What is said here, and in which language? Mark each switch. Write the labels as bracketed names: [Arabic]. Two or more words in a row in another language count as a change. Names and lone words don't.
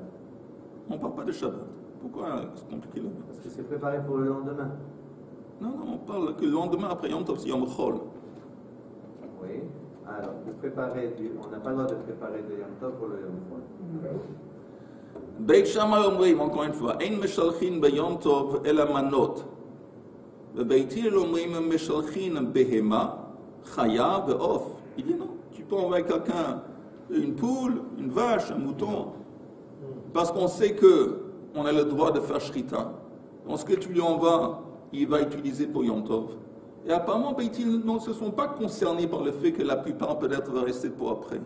[French] On ne parle pas de Shabbat. Pourquoi c'est compliqué là? Parce que c'est préparé pour le lendemain. Non, on parle que le lendemain après Yom Tov, c'est [Hebrew] Yom Chol. [French] Oui. Alors, on n'a pas le droit de préparer de Yom Tov pour le [Hebrew] Yom Chol. Beit Shammai אומרים, [French] encore une fois, [Hebrew] אין משלחין ביום טוב אלא מנות. בבית הלל אומרים משלחין בהמה, חיה ועוף. [French] Il dit non, tu peux envoyer quelqu'un une poule, une vache, un mouton, parce qu'on sait qu'on a le droit de faire shrita. Donc ce que tu lui envoies, il va utiliser pour Yom Tov. Et apparemment, Beit Hillel ne se sont pas concernés par le fait que la plupart peut-être va rester pour après.